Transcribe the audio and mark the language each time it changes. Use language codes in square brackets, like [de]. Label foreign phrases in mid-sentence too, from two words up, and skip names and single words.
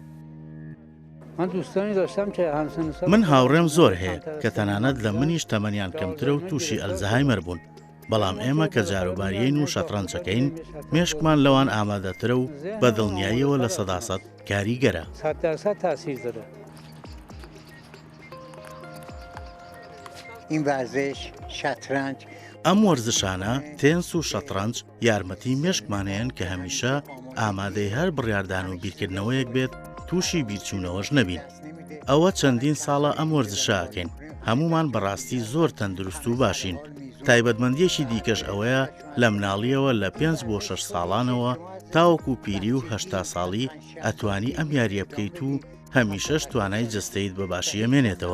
[ckb] من هاوڕێم زۆر هەیە کە تەنانەت لە منیش تەمەنیان کەمترە و تووشی ئەلزەهایمەر بوون. بەڵام ئێمە کە جاروباریین و شەترەنجەکەین مێشکمان لەوان ئامادەترە و بە دڵنیاییەوە لە سەداسەد کاریگەرە. [fa] این ورزش شطرنج [ckb] ئەم وەرزشانە تێنس و شەترەنج یارمەتی مێشکمانەیەن کە هەمیشە ئامادەی هەر بڕیاردان و بیرکردنەوەیەک بێت تووشی بیرچوونەوەش نەبین. ئەوە چەندین ساڵە ئەم وەرزشاکەین هەمومان بەڕاستی زۆر تەندروست و باشین. تایبەتمەندیەکی دیکەش ئەوەیە لە مناڵیەوە لە 5 بۆ 6 ساڵانەوە تاوەکو پیری و 80 ساڵی ئەتوانی ئەم یاریە بکەیت و هەمیشەش توانای جەستەیت بە باشی ئەمێنێتەوە.